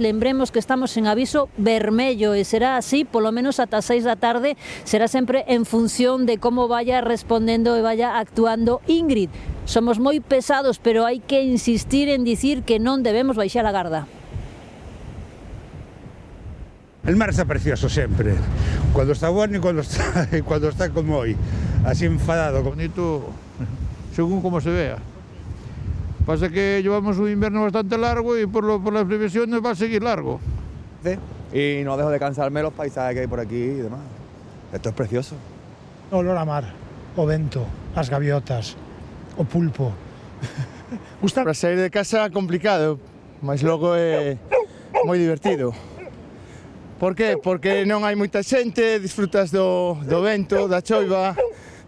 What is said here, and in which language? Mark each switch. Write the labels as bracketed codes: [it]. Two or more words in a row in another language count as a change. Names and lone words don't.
[gl] Lembremos que estamos en aviso vermello e será así polo menos ata 6 da tarde, será sempre en función de como vaya respondendo e vaya actuando Ingrid. Somos moi pesados, pero hai que insistir en dicir que non debemos baixar a garda. [es] El mar está precioso sempre, cuando está bueno y cuando está como hoy, así enfadado. Bonito, según como se vea. Pasa que llevamos un invierno bastante largo y por las previsiones va a seguir largo. Y no dejo de cansarme los paisajes que hay por aquí y demás. Esto es precioso. [gl] O olor a mar, o vento, as gaviotas, o pulpo. Gusta para sair de casa complicado, mas logo é moi divertido. Por qué? Porque non hai moita xente, disfrutas do vento, da choiva,